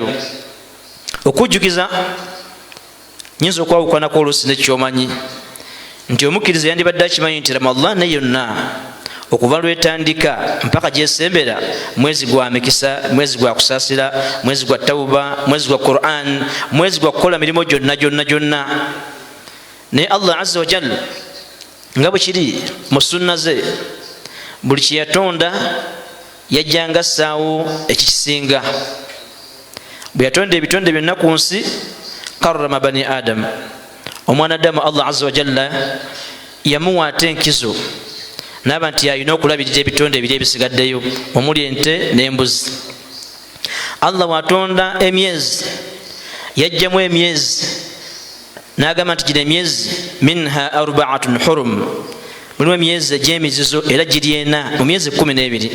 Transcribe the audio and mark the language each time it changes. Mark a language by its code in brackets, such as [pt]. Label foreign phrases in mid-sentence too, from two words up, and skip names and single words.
[lg] Okujjukiza nyinza okwawukanako oluusi nekyomanyi nti omukkiriza yandibadde akimanyi nti Ramadhan yonna okuva lwetandika mpaka gyesembera mwezi gwa mikisa, mwezi gwa kusaasira, mwezi gwa tawuba, mwezi gwa Quran, mwezi gwa kukola mirimu gyonna. Naye Allah [ar] عز وجل [lg] nga bwe kiri mu sunna ze buli kye yatonda yajjanga assaawo ekikisinga. Bwe yatonda ebitonde byonna ku nsi [ar] كرم بني آدم, [lg] omwana Adamu Allah [ar] عز وجل [lg] yamuwa ate enkizo n'aba nti alina okulabirira ebitonde ebiri ebisigaddeyo omuli ente n'embuzi. Allah watonda emyezi yajjamu emyezi n'agamba nti gino emyezi [ar] منها 4 حرم, [lg] mulimu emyezi egy'emizizo era giri 4 mu myezi 12.